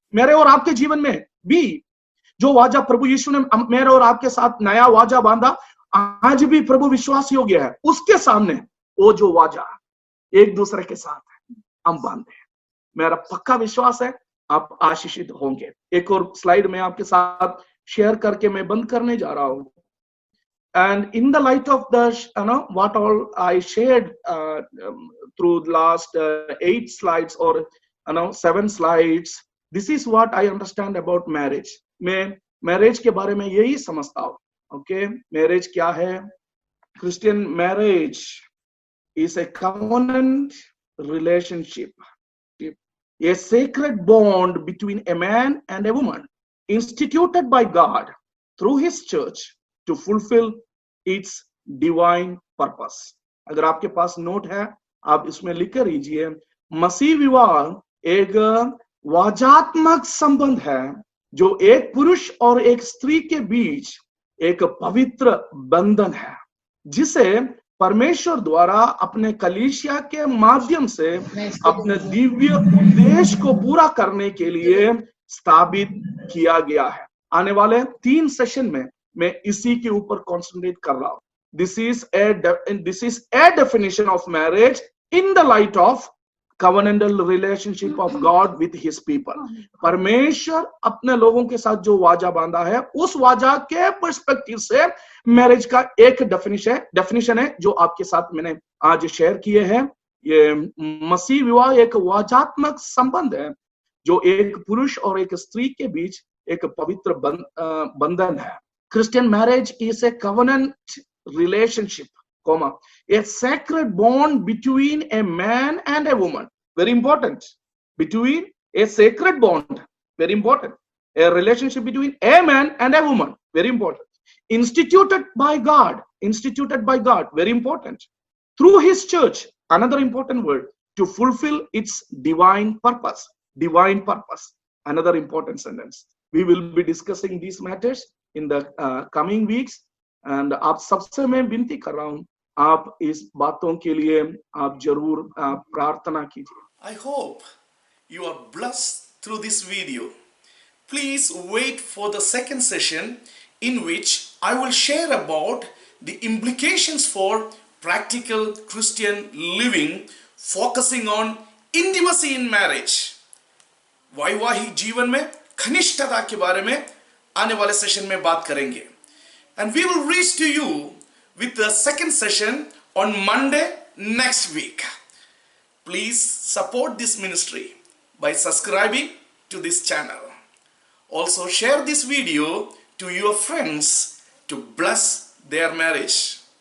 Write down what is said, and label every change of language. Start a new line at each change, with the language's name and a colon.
Hindi: मेरे और आपके जीवन में भी जो वाजा प्रभु यीशु ने मेरे और आपके साथ नया वाजा बांधा, आज भी प्रभु विश्वास योग्य है। उसके सामने वो जो वाजा एक दूसरे के साथ हम बांधे, मेरा पक्का विश्वास है आप आशीषित होंगे। एक और स्लाइड में आपके साथ शेयर करके मैं बंद करने जा रहा हूं।
English: And in the light of the, what all I shared through the last 8 slides or 7 slides, this is what I understand about marriage.
Hindi: मैं मैरिज के बारे में यही समझता हूँ। ओके, मैरिज क्या है?
English: Christian marriage is a covenant relationship, a sacred bond between a man and a woman, instituted by God through His church to fulfill its divine purpose.
Hindi: अगर आपके पास नोट है, आप इसमें लिख कर लीजिए, मसीह विवाह एक वाजात्मक संबंध है जो एक पुरुष और एक स्त्री के बीच एक पवित्र बंधन है, जिसे परमेश्वर द्वारा अपने कलीसिया के माध्यम से अपने दिव्य उद्देश्य को पूरा करने के लिए स्थापित किया गया है। आने वाले 3 सेशन में मैं इसी के ऊपर कॉन्सेंट्रेट कर रहा हूं।
English: This is a definition of marriage in the light of covenantal relationship of God with His people.
Hindi: परमेश्वर अपने लोगों के साथ जो वाजा बांधा है, उस वाजा के पर्सपेक्टिव से मैरिज का एक डेफिनेशन है जो आपके साथ मैंने आज शेयर किए हैं। ये मसीह विवाह एक वाजात्मक संबंध है जो एक पुरुष और एक स्त्री के बीच एक पवित्र बंधन है।
English: Christian marriage is a covenant relationship, a sacred bond between a man and a woman. Very important. Between a sacred bond. Very important. A relationship between a man and a woman. Very important. Instituted by God. Instituted by God. Very important. Through His church. Another important word. To fulfill its divine purpose. Divine purpose. Another important sentence. We will be discussing these matters in the coming weeks.
Hindi: And आप सबसे मैं विनती कर रहा हूं, आप इस बातों के लिए आप जरूर प्रार्थना कीजिए।
English: I hope you are blessed through this video. Please wait for the second session in which I will share about the implications for practical Christian living, focusing on intimacy in marriage.
Hindi: वैवाहिक जीवन में घनिष्ठता के बारे में आने वाले session में बात करेंगे।
English: And we will reach to you with the second session on Monday next week. Please support this ministry by subscribing to this channel. Also share this video to your friends to bless their marriage.